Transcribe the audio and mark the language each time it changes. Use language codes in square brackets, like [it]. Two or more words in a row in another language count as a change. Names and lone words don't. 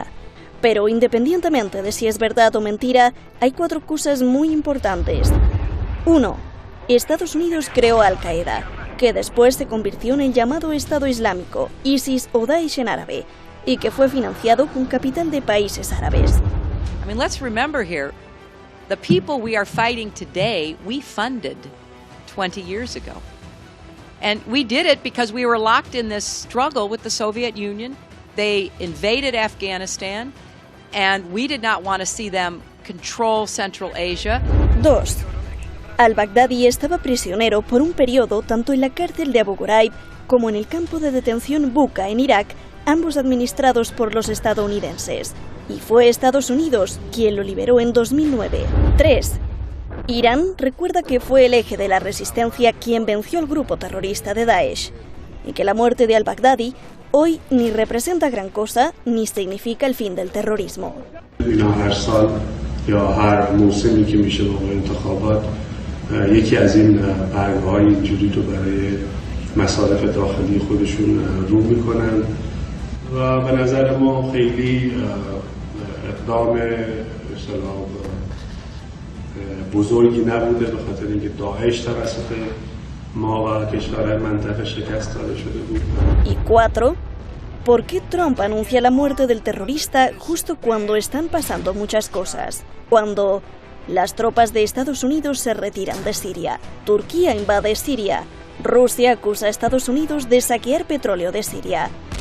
[es] Pero independientemente de si es verdad o mentira, hay 4 cosas muy importantes. 1. Estados Unidos creó a Al-Qaeda, que después se convirtió en el llamado Estado Islámico, ISIS o Daesh en árabe, y que fue financiado con capital de países árabes. [en] I mean, let's remember here, the people we are fighting today, we funded 20 years ago. And we did it because we were locked in this struggle with the Soviet Union. They invaded Afghanistan, and we did not want to see them control Central Asia. [es] 2. Al-Baghdadi estaba prisionero por un periodo tanto en la cárcel de Abu Ghraib como en el campo de detención Buqa en Irak, ambos administrados por los estadounidenses. Y fue Estados Unidos quien lo liberó en 2009. 3. Irán recuerda que fue el eje de la resistencia quien venció al grupo terrorista de Daesh, y que la muerte de al-Baghdadi hoy ni representa gran cosa ni significa el fin del terrorismo. [fa] یکی از این برگه‌های اینجوری رو برای مصارف داخلی خودشون رو میکنن و به نظر ما خیلی اقدام بزرگی نبوده به خاطر اینکه داعش توسط ما و کشورهای منطقه شکست داده شده بود. [es] Y 4. ¿Por qué Trump anuncia la muerte del terrorista justo cuando están pasando muchas cosas? Cuando las tropas de Estados Unidos se retiran de Siria, Turquía invade Siria, Rusia acusa a Estados Unidos de saquear petróleo de Siria.